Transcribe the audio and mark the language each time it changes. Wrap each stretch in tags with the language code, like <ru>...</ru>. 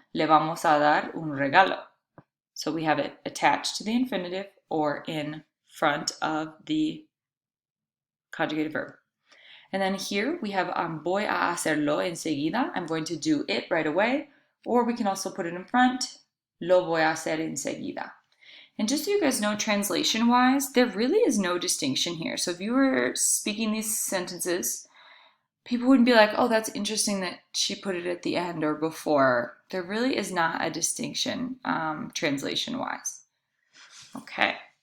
<es>Le vamos a dar un regalo.</es> <en>So we have it attached to the infinitive or in front of the conjugated verb. And then here we have</en> <es>voy a hacerlo enseguida.</es> <en>I'm going to do it right away. Or we can also put it in front.</en> <es>Lo voy a hacer enseguida.</es> <en>And just so you guys know, translation-wise, there really is no distinction here. So if you were speaking these sentences, people wouldn't be like, oh, that's interesting that she put it at the end or before. There really is not a distinction translation-wise. Okay.</en>